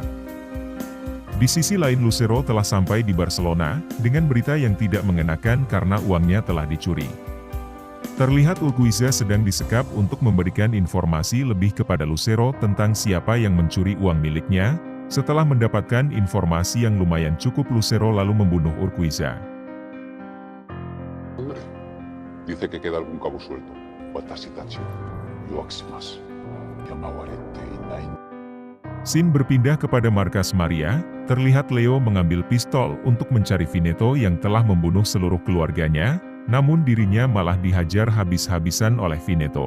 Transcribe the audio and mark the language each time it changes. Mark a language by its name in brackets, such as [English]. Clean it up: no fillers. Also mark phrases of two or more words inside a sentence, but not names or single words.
[Indonesian] Di sisi lain Lucero telah sampai di Barcelona, dengan berita yang tidak mengenakan karena uangnya telah dicuri. Terlihat Urquiza sedang disekap untuk memberikan informasi lebih kepada Lucero tentang siapa yang mencuri uang miliknya. Setelah mendapatkan informasi yang lumayan cukup, Lucero lalu membunuh Urquiza. [Spanish] Dice que queda algún cabo suelto. [Indonesian] Scene berpindah kepada markas Maria. Terlihat Leo mengambil pistol untuk mencari Veneto yang telah membunuh seluruh keluarganya, namun dirinya malah dihajar habis-habisan oleh Veneto.